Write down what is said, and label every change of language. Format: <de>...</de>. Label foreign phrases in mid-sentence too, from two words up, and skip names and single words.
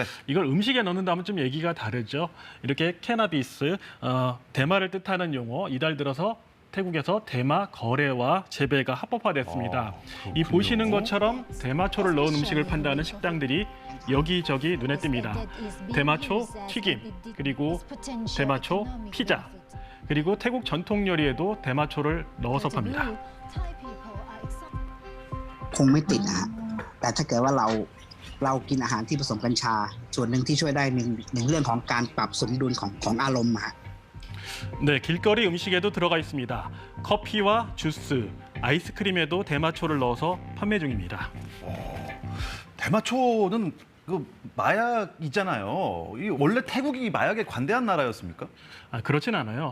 <ko>이걸 음식에 넣는다면 좀 얘기가 다르죠. 이렇게 캐나비스, 대마를 뜻하는 용어, 이달 들어서 태국에서 대마 거래와 재배가 합법화됐습니다. 이 보시는 것처럼 대마초를 넣은 음식을 판다는 식당들이 여기저기 눈에 띕니다. 대마초 튀김, 그리고 대마초 피자, 그리고 태국 전통 요리에도 대마초를 넣어서 팝니다.</ko> <th>คงไม่ติดนะฮะแต่ถ้าเกิดว่าเรากินอาหารที่ผสมกัญชาส่วนหนึ่งที่ช่วยได้หนึ่งเรื่องของการปรับสมดุลของอารมณ์ฮะ</th> <ko>네, 길거리 음식에도 들어가 있습니다. 커피와 주스, 아이스크림에도 대마초를 넣어서 판매 중입니다. 대마초는 그 마약이잖아요. 원래 태국이 마약에 관대한 나라였습니까? 그렇진 않아요.</ko>